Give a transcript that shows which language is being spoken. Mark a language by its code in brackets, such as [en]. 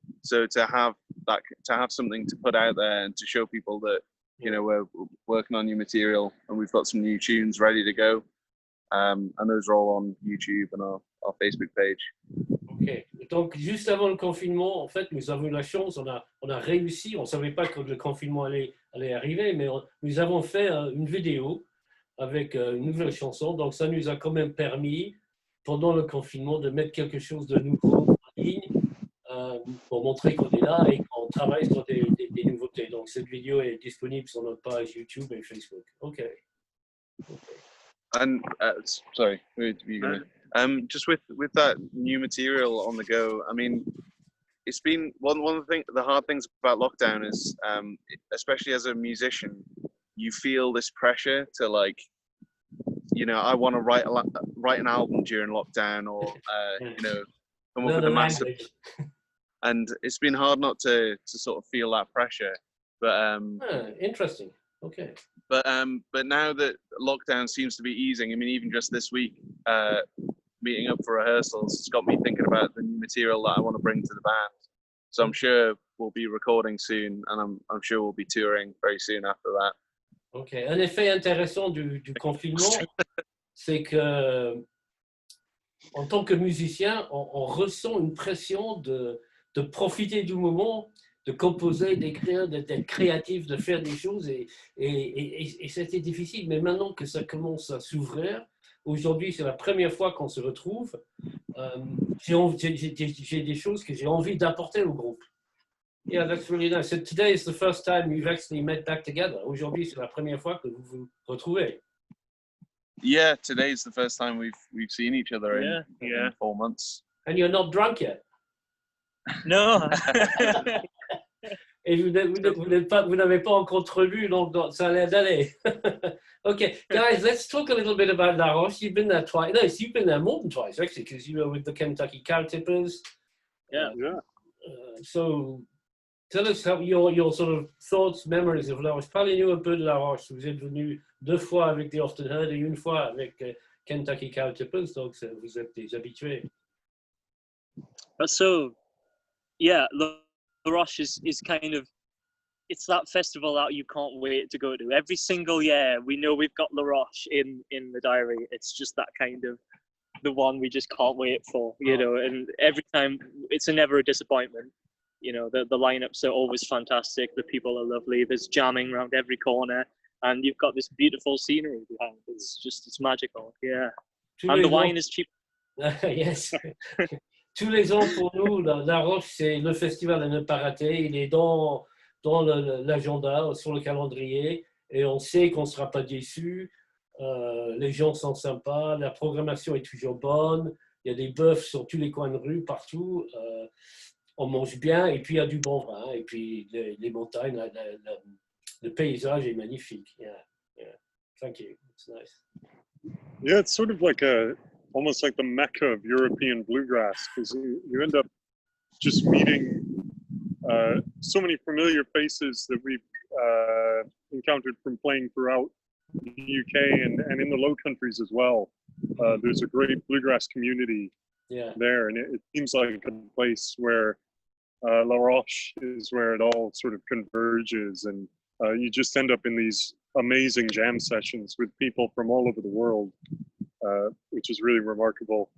[en] So to have something to put out there and to show people that we're working on new material and we've got some new tunes ready to go, and those are all on YouTube and our Facebook page. Ok. [fr] Donc juste avant le confinement, en fait, nous avons eu la chance, on a réussi. On ne savait pas que le confinement allait arriver, mais nous avons fait une vidéo avec une nouvelle chanson. Donc ça nous a quand même permis, pendant le confinement, de mettre quelque chose de nouveau en ligne pour montrer qu'on est là et qu'on travaille sur des nouveautés. Donc cette vidéo est disponible sur notre page YouTube et Facebook. [en] Ok. And sorry, just with that new material on the go. I mean, it's been one of the hard things about lockdown is, especially as a musician, you feel this pressure to I want to write an album during lockdown, or come up with a master. And it's been hard not to sort of feel that pressure. But interesting. Okay. But now that lockdown seems to be easing, I mean, even just this week, meeting up for rehearsals, it's got me thinking about the new material that I want to bring to the band. So I'm sure we'll be recording soon, and I'm sure we'll be touring very soon after that. Ok. [fr] Un effet intéressant du confinement, c'est que en tant que musicien, on ressent une pression de profiter du moment, de composer, d'écrire, d'être créatif, de faire des choses. Et c'était difficile. Mais maintenant que ça commence à s'ouvrir, aujourd'hui, c'est la première fois qu'on se retrouve. J'ai des choses que j'ai envie d'apporter au groupe. [en] Yeah, that's really nice. So today is the first time you've actually met back together. [fr] Aujourd'hui, c'est la première fois que vous vous retrouvez. [en] Yeah, today is the first time we've seen each other in 4 months. And you're not drunk yet. No. [fr] Et vous n'avez pas encore lu, donc ça a l'air d'aller. [en] Okay, guys, let's talk a little bit about La Roche. You've been there twice. No, you've been there more than twice, actually, because you were with the Kentucky Cowtippers. Yeah. So, tell us your sort of thoughts, memories of La Roche. [fr] Parlez-nous un peu de La Roche. Vous êtes venu 2 fois avec The Often Heard et 1 fois avec Kentucky Cowtippers, donc vous êtes des habitués. [en] So, yeah, La Roche is kind of, it's that festival that you can't wait to go to. Every single year, we know we've got La Roche in the diary. It's just that kind of the one we just can't wait for, and every time it's never a disappointment. The lineups are always fantastic. The people are lovely. There's jamming around every corner, and you've got this beautiful scenery behind. It's magical. Yeah. And the wine is cheap. Yes. [fr] Tous les ans pour nous, La Roche, c'est le festival à ne pas rater. Il est dans l'agenda, sur le calendrier, et on sait qu'on ne sera pas déçus. Les gens sont sympas, la programmation est toujours bonne. Il y a des bœufs sur tous les coins de rue, partout. On mange bien, et puis il y a du bon vin, et puis les montagnes, le paysage est magnifique. [en] Yeah. Thank you. It's nice. Yeah, it's sort of almost like the mecca of European bluegrass, because you end up just meeting so many familiar faces that we've encountered from playing throughout the UK and in the Low Countries as well. There's a great bluegrass community there, and it seems like a place where La Roche is where it all sort of converges, and you just end up in these amazing jam sessions with people from all over the world, which is really remarkable.